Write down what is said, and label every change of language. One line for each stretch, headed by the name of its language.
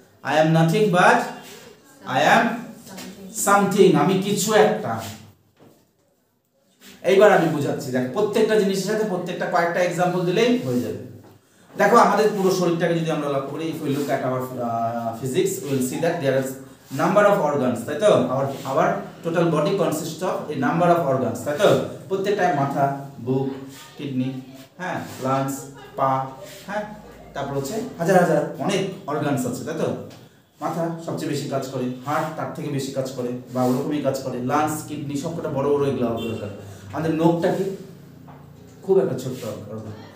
English: I am nothing but I am something.
Bangla: আমি কিছু একটা। এইবার আমি বুঝাচ্ছি, দেখো প্রত্যেকটা জিনিসের সাথে প্রত্যেকটা কয়েকটা एग्जांपल দিলেই হয়ে যাবে। দেখো আমাদের পুরো শরীরটাকে যদি আমরা লক্ষ্য করি,
English: if we look at our physics, we will see that there is number of organs,
Bangla: তাই তো?
English: our total body consists of a number of organs,
Bangla: তাই তো? প্রত্যেকটা মাথা, বুক, কিডনি, হ্যাঁ, লাংস, পা, হ্যাঁ, তারপর হচ্ছে হাজার হাজার অনেক অর্গানস আছে, তাই তো? মাথা সবচেয়ে বেশি কাজ করে, হার্ট তার থেকে বেশি কাজ করে, বা ওরকমই কাজ করে, লাংস, কিডনি, সবকটা বড় বড় এগুলো অর্গান। আমাদের নখটা কি? খুব একটা ছোট্ট অর্গান।